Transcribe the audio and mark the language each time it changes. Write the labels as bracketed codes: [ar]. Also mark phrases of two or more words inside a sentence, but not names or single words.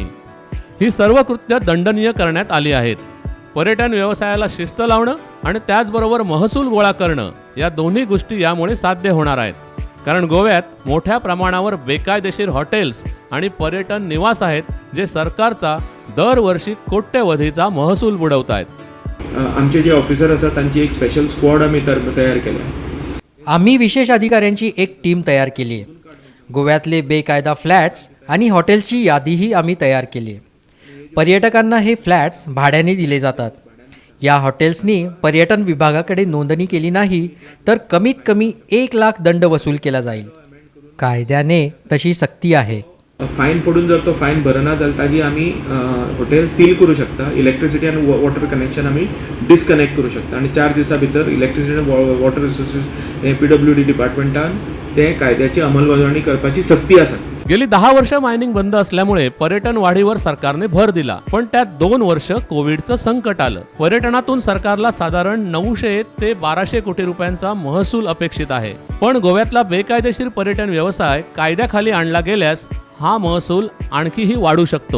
[mr] ही सर्व कृत्य दंडनीय करण्यात आली आहेत. पर्यटन व्यवसायाला शिस्त लावणं आणि त्याचबरोबर महसूल गोळा करणं या दोन्ही गोष्टी यामुळे साध्य होणार आहेत. कारण गोव्यात मोठ्या प्रमाणावर बेकायदेशीर हॉटेल्स आणि पर्यटन निवास आहेत, जे सरकारचा दरवर्षी कोट्यवधीचा महसूल बुडवत आहेत. [kok] आमचे जे ऑफिसर आसा तांची एक [en] special squad [kok] आमी तयार केल्या. [mr] आम्ही विशेष अधिकाऱ्यांची एक टीम तयार केली आहे. गोव्यातले बेकायदा फ्लॅट्स आणि हॉटेल्सची यादीही आम्ही तयार केली आहे. पर्यटकांना हे फ्लॅट्स भाड्याने दिले जातात. या हॉटेल्सनी पर्यटन विभागाकडे नोंदणी केली नाही तर कमीत कमी 1 लाख दंड वसूल केला जाईल. कायद्याने तशी सक्ती आहे. [kok] फायन पडून जर तो फायन भरना जाल्यार ताजी आमी [en] hotel seal [kok] करू शकता. इलेक्ट्रिसिटी आनी [en] water connection [kok] आमी डिस्कनेक्ट करू शकता आनी 4 दिसां भितर इलेक्ट्रिसिटी आनी [en] water resources [kok] PWD डिपार्टमेंटान ते कायद्याची अंमलबजावणी करपाची सक्ती आसा. [mr] गेली 10 वर्ष मायनिंग बंद असल्यामुळे पर्यटन वाढीवर सरकारने भर दिला, पण त्यात 2 वर्ष कोविडचं संकट आलं. पर्यटनातून सरकारला साधारण 900 ते 1200 कोटी रुपयांचा महसूल अपेक्षित आहे. पण गोव्यातला बेकायदेशीर पर्यटन व्यवसाय कायद्याखाली आणला गेल्यास हा महसूल आणखीही वाढू शकतो.